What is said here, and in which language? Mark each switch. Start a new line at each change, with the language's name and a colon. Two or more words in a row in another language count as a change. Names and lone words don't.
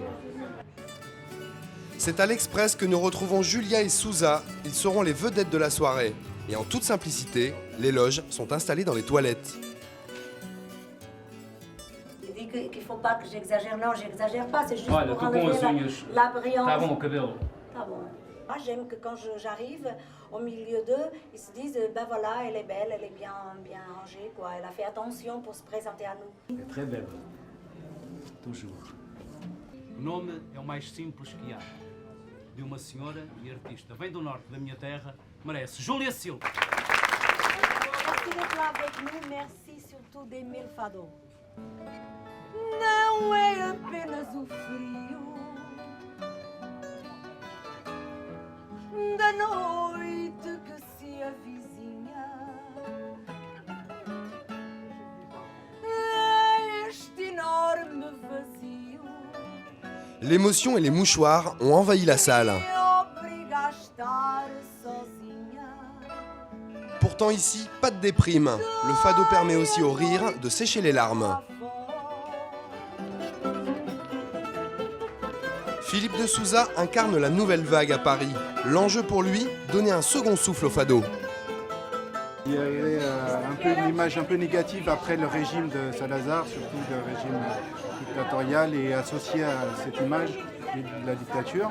French: C'est à l'Express que nous retrouvons Julia et Sousa. Ils seront les vedettes de la soirée. Et en toute simplicité, les loges sont installées dans les toilettes. Il dit qu'il ne faut pas que j'exagère. Non, j'exagère pas, c'est juste
Portuguese: Olha,
French: pour
Portuguese: tu com
French: enlever
Portuguese: as unhas.
French: la brillance.
Portuguese: Tá bom o cabelo. Tá bon.
French: Moi, j'aime que quand j'arrive au milieu d'eux, ils se disent, ben voilà, elle est belle, elle est bien rangée, quoi. Elle a fait attention pour se présenter à nous. É très belle. Toujours.
Portuguese: O nome é o mais simples que há. De uma senhora e artista. Vem do norte da minha terra, merece. Júlia Silva.
French: Merci d'être là avec nous, merci surtout d'aimer le fado.
Portuguese: Não é apenas o frio da noite que se avizinha, é este enorme vazio
French: L'émotion et les mouchoirs ont envahi la salle.
Portuguese: que obriga a estar sozinha.
French: Pour Pourtant ici, pas de déprime. Le fado permet aussi au rire de sécher les larmes. Philippe de Souza incarne la nouvelle vague à Paris. L'enjeu pour lui, donner un second souffle au fado. Il y avait un peu une image un peu négative après le régime de Salazar, surtout le régime dictatorial, et associé à cette image de la dictature.